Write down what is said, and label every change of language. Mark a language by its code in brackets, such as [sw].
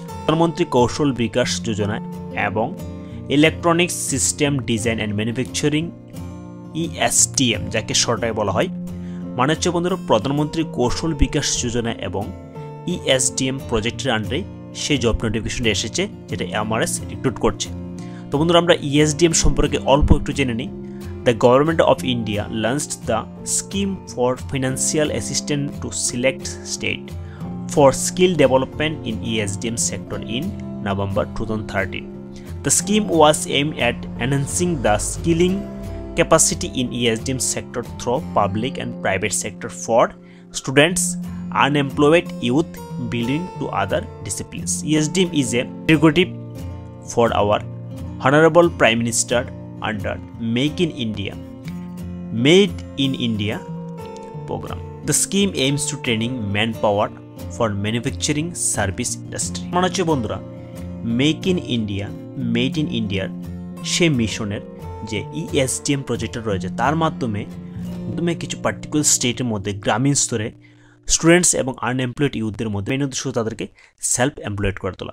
[bn] প্রধানমন্ত্রী কৌশল বিকাশ যোজনা এবং electronics system design and manufacturing ESDM, যাকে শর্টে বলা হয়, মানে হচ্ছে বন্ধুরা প্রধানমন্ত্রী কৌশল বিকাশ যোজনা এবং ESDM প্রজেক্টের আন্ডারে সেই জব নোটিফিকেশনটা এসেছে যেটা MRS রিক্রুট করছে। তো বন্ধুরা, আমরা ESDM সম্পর্কে অল্প একটু জেনে নিই। [en] The Government of India launched the scheme for financial assistance to select state for skill development in ESDM sector in November 2013. The scheme was aimed at enhancing the skilling capacity in ESDM sector through public and private sector for students, unemployed youth, belonging to other disciplines. ESDM is a prerogative for our Honorable Prime Minister under Make in India, Made in India program. The scheme aims to training manpower for manufacturing service industry. [bn] মানে হচ্ছে বন্ধুরা make in India, made in ইন্ডিয়ার সেই মিশনের যে ESDM প্রজেক্টটা রয়েছে তার মাধ্যমে কিছু পার্টিকুলার স্টেটের মধ্যে গ্রামীণ স্তরে স্টুডেন্টস এবং আনএমপ্লয়েড ইউথদের মধ্যে মেন উদ্দেশ্য তাদেরকে সেলফ এমপ্লয়েড করে তোলা।